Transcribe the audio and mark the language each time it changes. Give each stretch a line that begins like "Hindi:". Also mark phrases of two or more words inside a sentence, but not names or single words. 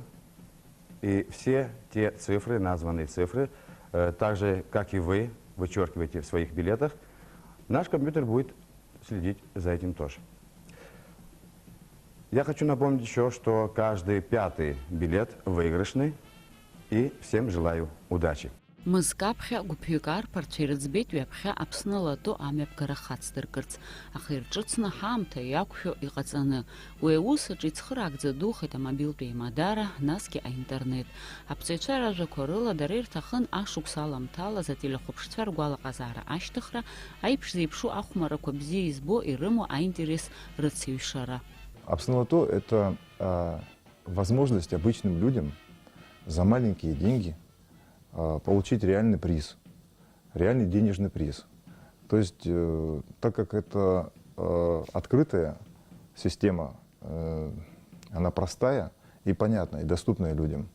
Russian: И все те цифры, названные цифры, так же, как и вы, вычеркиваете в своих билетах, наш компьютер будет следить за этим тоже. Я хочу напомнить еще, что каждый пятый билет выигрышный, и всем желаю удачи.
Abkhazian: Мызкаԥхьа гәыԥҩык арԥарцәа ирыӡбеит ҩаԥхьа Аԥсны лото амҩаԥгара хацдыркырц, аха ирҿыцны ҳаамҭа иақәшәо иҟаҵаны. Уи аус аҿы ицхыраагӡа духеит амобилтәи еимадара, насгьы аинтернет. Аԥҵаҩцәа ражәақәа рыла дара ирҭахын ашықәс аламҭалаз ателехәаԥшцәа ргәалаҟазаара ашьҭыхра, аиԥш зеиԥшу ахәмаррақәа бзиа избо ирымоу аинтерес рыцҩшара.
Russian: Аԥсны лото – это возможность обычным людям за маленькие деньги получить реальный приз, реальный денежный приз. То есть, так как это открытая система, она простая и понятная, и доступная людям.